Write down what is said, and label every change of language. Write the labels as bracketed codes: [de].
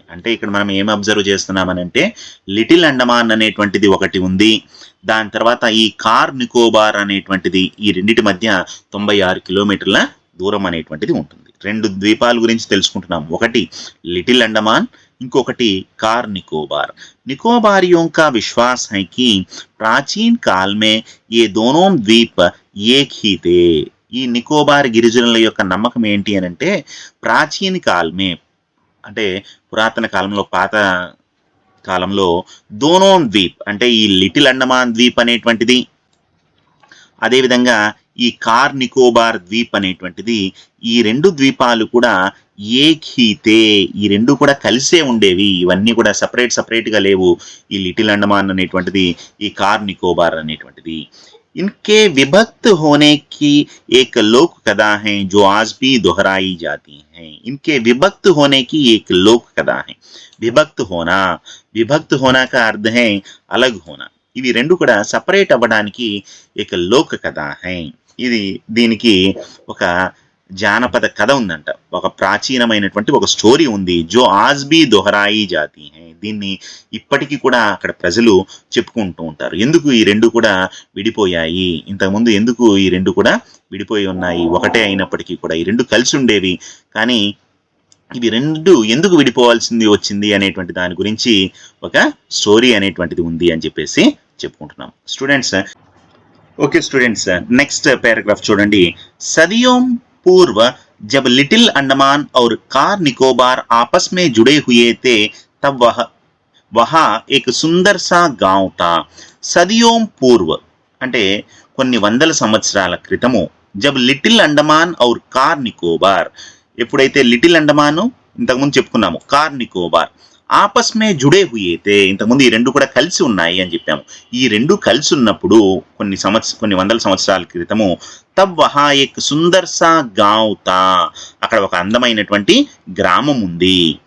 [te] అంటే ఇక్కడ మనం ఏం అబ్జర్వ్ చేస్తున్నామని అంటే లిటిల్ అండమాన్ అనేటువంటిది ఒకటి ఉంది, దాని తర్వాత ఈ కార్ నికోబార్ అనేటువంటిది, ఈ రెండిటి మధ్య 96 కిలోమీటర్ల దూరం అనేటువంటిది ఉంటుంది. రెండు ద్వీపాల గురించి తెలుసుకుంటున్నాం, ఒకటి లిటిల్ అండమాన్, ఇంకొకటి कार निकोबार. [hi] निकोबारियों का विश्वास है कि प्राचीन काल में ये दोनों द्वीप एक ही थे. [te] ఈ నికోబార్ గిరిజనుల యొక్క నమ్మకం ఏంటి అని అంటే ప్రాచీన కాలమే అంటే పురాతన కాలంలో, పాత కాలంలో [hi] దోనో ద్వీప్ [te] అంటే ఈ లిటిల్ అండమాన్ ద్వీప్ అనేటువంటిది, అదేవిధంగా ఈ కార్ నికోబార్ ద్వీప్ అనేటువంటిది, ఈ రెండు ద్వీపాలు కూడా [hi] ఏక్ హీతే, [te] ఈ రెండు కూడా కలిసే ఉండేవి. ఇవన్నీ కూడా సపరేట్గా లేవు. ఈ లిటిల్ అండమాన్ అనేటువంటిది, ఈ కార్ నికోబార్ అనేటువంటిది. [hi] इनके विभक्त होने की एक लोक कथा है जो आज भी दोहराई जाती है. इनके विभक्त होने की एक लोक कथा है. विभक्त होना का अर्थ है अलग होना. [te] ఇవి రెండు కూడా సపరేట్ అవ్వడానికి एक లోక కథ है. ఇది దీనికి ఒక జానపద కథ ఉందంట, ఒక ప్రాచీనమైనటువంటి ఒక స్టోరీ ఉంది, [hi] జో ఆజ్ బి దొహరాయి జాతి హై. [te] దీన్ని ఇప్పటికీ కూడా అక్కడ ప్రజలు చెప్పుకుంటూ ఉంటారు. ఎందుకు ఈ రెండు కూడా విడిపోయాయి, ఇంతకుముందు ఎందుకు ఈ రెండు కూడా విడిపోయి ఉన్నాయి, ఒకటే అయినప్పటికీ కూడా ఈ రెండు కలిసి ఉండేవి, కానీ ఇవి రెండు ఎందుకు విడిపోవాల్సింది వచ్చింది అనేటువంటి దాని గురించి ఒక స్టోరీ అనేటువంటిది ఉంది అని చెప్పేసి చెప్పుకుంటున్నాం students. Okay students, next paragraph చూడండి. [hi] सदियों पूर्व जब लिटिल अंडमान और कार निकोबार आपस में जुड़े हुए थे तब वहाँ एक सुंदर सा गांव था. सदियों पूर्व [te] అంటే కొన్ని వందల సంవత్సరాల క్రితము, [hi] జబ్ లిటిల్ అండమాన్ ఔర్ కార్ నికోబార్, [te] ఎప్పుడైతే లిటిల్ అండమాన్ ఇంతకుముందు చెప్పుకున్నాము, కార్ నికోబార్ [hi] ఆపస్ మే జుడే హుయేతే, [te] ఇంతకుముందు ఈ రెండు కూడా కలిసి ఉన్నాయి అని చెప్పాము. ఈ రెండు కలిసి ఉన్నప్పుడు కొన్ని వందల సంవత్సరాల క్రితము, [hi] తబ్ వహా ఏక్ సుందర్ సా గాంవ్ తా, [te] అక్కడ ఒక అందమైనటువంటి గ్రామం ఉంది.